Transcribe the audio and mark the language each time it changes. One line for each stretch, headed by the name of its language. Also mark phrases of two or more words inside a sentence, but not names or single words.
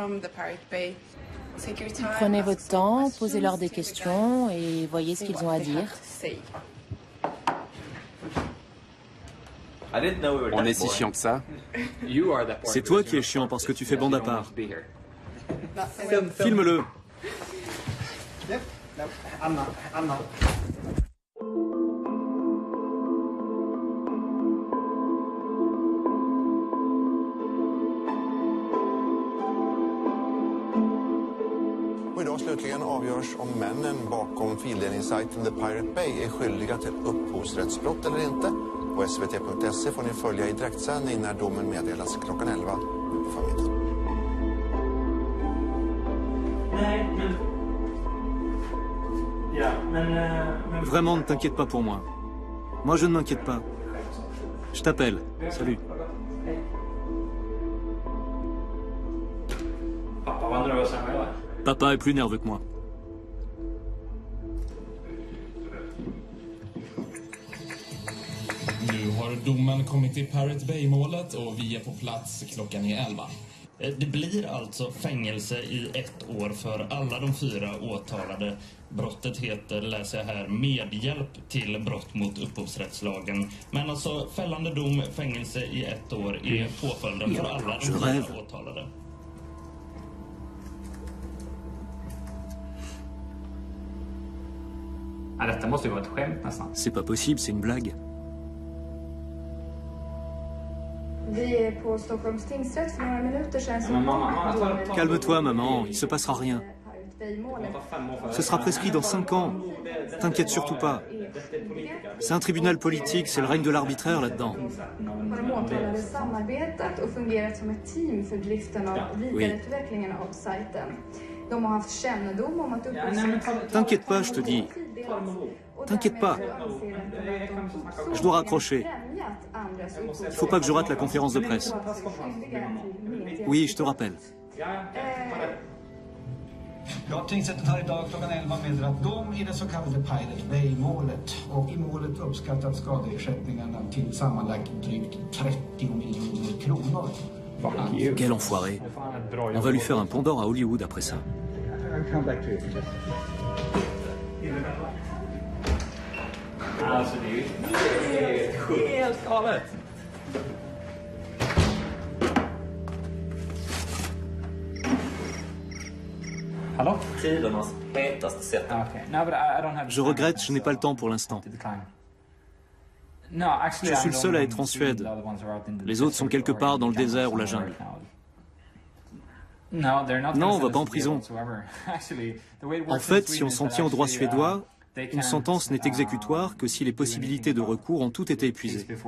French: Prenez votre temps, posez-leur des questions et voyez ce qu'ils ont à dire. On est si chiant que ça. C'est toi qui es chiant parce que tu fais bande à part. Filme-le.
Swedish: Och idag slutligen avgörs om männen bakom fildelningssajten The Pirate Bay är skyldiga till upphovsrättsbrott eller inte. På svt.se får ni följa i direktsändning när domen meddelas klockan 11 på förmiddagen.
French: Vraiment, ne t'inquiète pas pour moi. Moi, je ne m'inquiète pas. Je t'appelle. Salut. Papa est plus nerveux que moi.
Swedish: Nu har domen kommit i Pirate Bay-målet och vi är på plats, klockan är 11. Det blir alltså fängelse i 1 år för alla de 4 åtalade. Brottet heter, läser jag här, medhjälp till brott mot upphovsrättslagen. Men alltså fällande dom, fängelse i 1 år är påföljden för alla de 4 åtalade. Detta måste ju vara ett skämt nästan.
French: C'est pas possible, c'est une blague.
Swedish: Vi är på Stockholms tingsrätt för några minuter sedan.
French: Calme-toi, maman, il se passera rien. Ce sera prescrit dans 5 ans. T'inquiète surtout pas. C'est un tribunal politique, c'est le règne de l'arbitraire là-dedans. Oui. T'inquiète pas, je te dis. T'inquiète pas. Je dois raccrocher. Il faut pas que je rate la conférence de presse. Oui, je te rappelle.
Swedish: Ja, tingsrätten har idag klockan 11 meddelat dom i det så kallade Pirate Bay-målet. Och i målet uppskattat skadeersättningarna till sammanlagt drygt 30 miljoner kronor.
French: Quel enfoiré. On va lui faire un pont d'or à Hollywood après ça.
Swedish: Alltså det är helt galet. Hallå? Tidernas hetaste sätt.
French: Je regrette, je n'ai pas le temps pour l'instant. Je suis le seul à être en Suède. Les autres sont quelque part dans le désert ou la jungle. Non, on va pas en prison. En fait, si on s'en tient au droit suédois, une sentence n'est exécutoire que si les possibilités de recours ont toutes été épuisées.